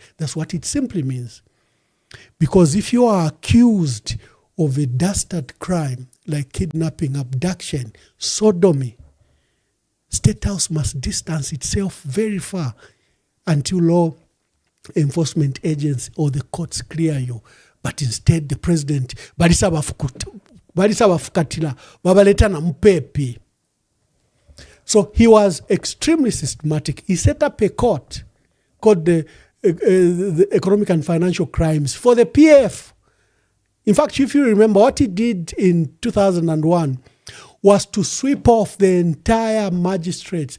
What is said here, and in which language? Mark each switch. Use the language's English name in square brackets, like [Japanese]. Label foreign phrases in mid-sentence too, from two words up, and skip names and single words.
[English] That's what it simply means. Because if you are accused of a dastard crime like kidnapping, abduction, sodomy, State House must distance itself very far until law enforcement agents or the courts clear you. But instead, the president, [Bemba] balisa bafukatila, babaleta na mpepi. [English] So he was extremely systematic. He set up a court called the Economic and Financial Crimes for the PF. In fact, if you remember, what he did in 2001 was to sweep off the entire magistrates.